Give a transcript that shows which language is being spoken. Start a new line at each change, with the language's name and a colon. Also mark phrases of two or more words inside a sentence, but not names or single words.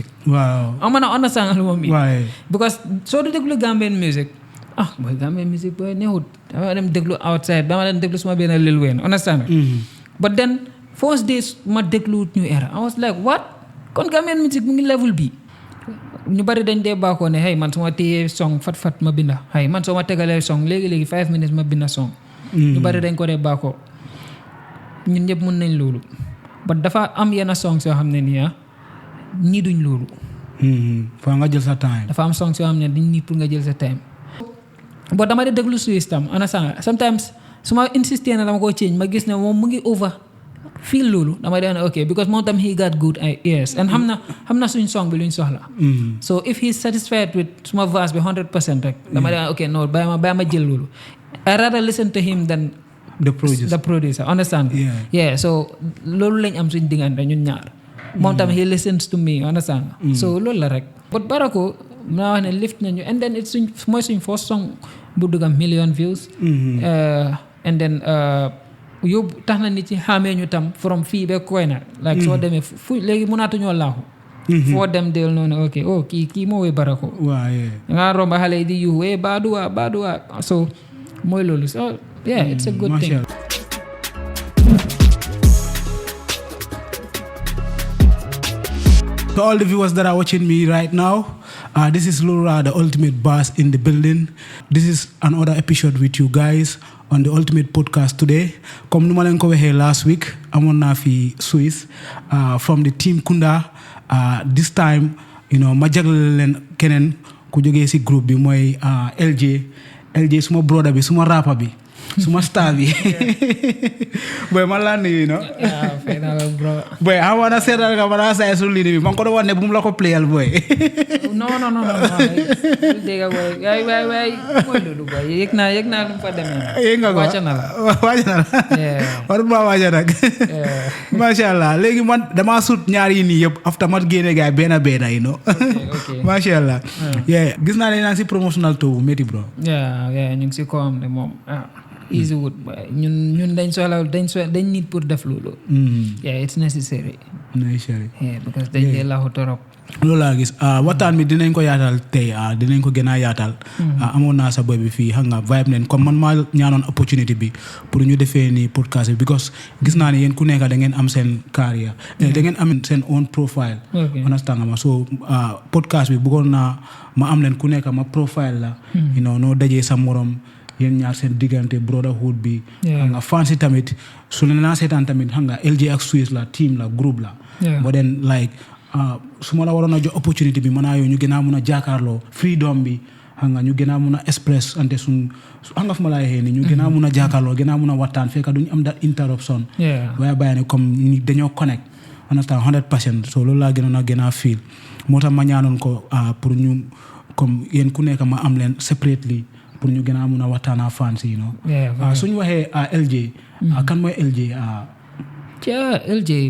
Wolof: waaw ama na understand lu ma mi waaye because soo du déglu
English: Gambian music boy Gambian music boy
Wolof: neexut dama dem déglu outside dama dem déglu suma benn Lil Wayne
English: understand but then first days
Wolof: ma déglu New Era
English: I was like what
Wolof: kon
English: Gambian music
Wolof: mu ngi level bi ñu bari dañ dee baakoo ne
English: hey man
Wolof: su ma téyee song fat ma binda
English: hey man
Wolof: soo ma tegalee song léegi 5 minutes ma binda song ñu bari dañ ko dee baakoo ñun ñëpp mën nañ loolu but dafa am yenn songs yoo xam ne nii ñii duñ loolu fa nga jël sa time dafa am songs yoo xam ne dañ nii pour nga jël sa time but dama dee déglu Swiss tam sometimes su ma insisté na dama koo change ma gis ne moom mu ngi over feel loolu dama dee ne ok because moom tam
English: he got good ears and
Wolof: xam na suñ song bi luñ soxla
English: so if he's satisfied with
Wolof: suma verse bi 100% rek dama dee ok no bàyyi ma jël loolu
English: I rather listen to him than the producer understand yeah so
Wolof: loolu lañ am suñ diggante ñun ñaar moom tam
English: he listens to me understand so
Wolof: loolu la rek but Barako naa wax ne lift nañu
English: and then it's
Wolof: mooy suñ
English: first song
Wolof: bu dugg
English: million views and then
Wolof: yóbbu tax na nit ci xamee ñu tam from fii ba Koyna like soo demee fu léegi mënaatuñoo laaxu foo dem del noonu ok kii moo woy Barako nga romba xale yi di yuux wee baaduwaa so mooy loolu
English: so yeah it's a good thing. To all the viewers that are watching me right now, this is Laura, the ultimate boss in the building. This is another episode with you guys on the ultimate podcast today.
Wolof: Comme nu ma leen ko waxee
English: last week
Wolof: amoon naa fi Swiss
English: from the team Kunda.
Wolof: This time ma jagleel leen keneen ku jógee si groupe bi mooy LJ suma brother bi suma rapper bi suma star bi boy man laa nuyu fay naa la bro boy xamoon na seetal nga man saa su lii bi man ko doon wax ne bu mu la ko playal boy non dégg nga boy waay mooy loolu boy yëg naa lu mu fa demee yëg nga ko wàcc na la war ba wàcc nag
Arabic: masha Allah
Wolof: léegi man dama sut ñaar yi nii yëpp after mat génne gaay benn okay.
Arabic: masha Allah
Wolof: gis naa ne naa si
English: promotional tour
Wolof: métti bro ñu ngi si ko am ne moom
English: easy wood
Wolof: ñun dañ soxla dañ need pour def loolu
English: it's necessary because
Wolof: dañ dee laaxu torop loolu laa gis waxtaan mi dinañ ko yaatal tey dinañ ko gën a yaatal amoon naa sa boy bi fii xam nga vibe neen comme man maa ñaanoon opportunity bi pour ñu defee ni podcast bi because gis naa ne yéen ku nekk da ngeen am seen carrière da ngeen am seen
English: own profile understand
Wolof: nga ma so podcast bi bëggoon naa ma am leen ku nekk ma profile la noo dajee sa morom yéen ñaar seen diggante Brotherhood bi xam nga fans yi tamit su leen naa seetaan tamit xam nga LJ ak Swiss la team la groupe la
English: but then like
Wolof: su ma la waroon a jox opportunity bi mën naa yow ñu gën a mun a jaakaarloo freedom bi xam nga ñu gën a mun a express ante suñ xam nga fu ma la waxee ni ñu gën a mun a jaakaarloo gën a mun a waxtaan fekk duñu am
English: that interruption
Wolof: waaye bàyyi ne comme ni dañoo connect understand 100% so loolu laa gën a feel moo tax ma ñaanoon ko pour ñu comme yéen ku nekk ma am leen separately pour ñu gën a mun a waxtaanaa fans yi suñu waxee LJ kan mooy LJ LJ